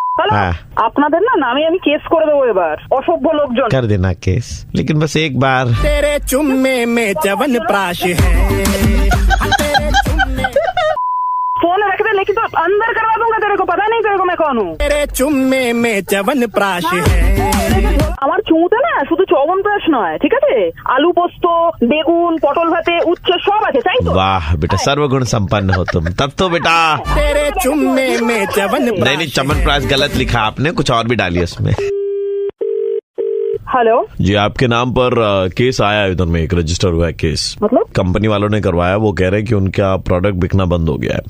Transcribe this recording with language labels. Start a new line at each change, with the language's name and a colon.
Bangla: আপনাদের না নামে আমি কেস করে দেবো এবার, অসভ্য লোকজন।
Hindi: कर देना केस, लेकिन बस एक बार। तेरे चुम्मे में चवन प्राश है। फोन रख दे, लेकिन तो अंदर करवा दूंगा तेरे को। पता नहीं तेरे को मैं कौन हूँ? तेरे चुम्मे में चवन प्राश है।
Bangla: আমার চুমুতে না শুধু চবন প্রাশ নয়, ঠিক আছে? আলু পোস্ত, বেগুন, পটল ভাতে, উচ্ছে সব আছে, তাই তো?
Hindi: वाह बेटा, सर्वगुण संपन्न हो तुम। तब तो बेटा तेरे चुम्मे में चवन प्राश। नहीं, चमनप्राश गलत लिखा आपने, कुछ और भी डाली उसमें। हेलो जी, आपके नाम पर केस आया है, इधर में एक रजिस्टर हुआ है केस। मतलब? कंपनी वालों ने करवाया। वो कह रहे हैं कि उनका प्रोडक्ट बिकना बंद हो गया है।